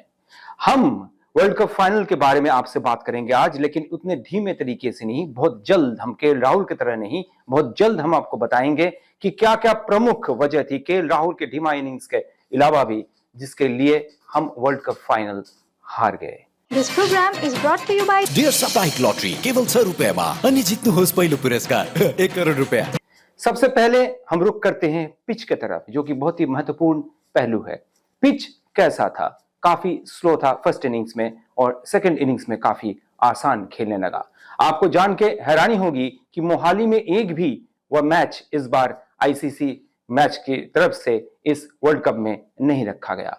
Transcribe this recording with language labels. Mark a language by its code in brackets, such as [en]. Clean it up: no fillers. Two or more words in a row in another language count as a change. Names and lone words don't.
[hi] हम [en] world cup final [hi] के बारे में आपसे बात करेंगे आज, लेकिन उतने धीमे तरीके से नहीं। बहुत जल्द हम केएल राहुल की तरह नहीं, बहुत जल्द हम आपको बताएंगे कि क्या क्या प्रमुख वजह थी केएल राहुल के धीमा इनिंग्स के अलावा भी, जिसके लिए हम [en] world cup final [hi] हार गए। [en] This program is brought to you by [ne] डियर साप्ताहिक लॉटरी केवल 6 रुपएमा अनि जित्नुहोस् पहिलो पुरस्कार 1 करोड रुपया। [hi] सबसे पहले हम रुक करते हैं पिच की तरफ, जो कि बहुत ही महत्वपूर्ण पहलू है। पिच कैसा था? काफी स्लो था [en] first innings [hi] में, और [en] second innings [hi] में काफी आसान खेलने लगा। आपको जान के हैरानी होगी कि मोहाली में एक भी वह मैच इस बार आईसीसी मैच की तरफ से इस [en] world cup [hi] में नहीं रखा गया।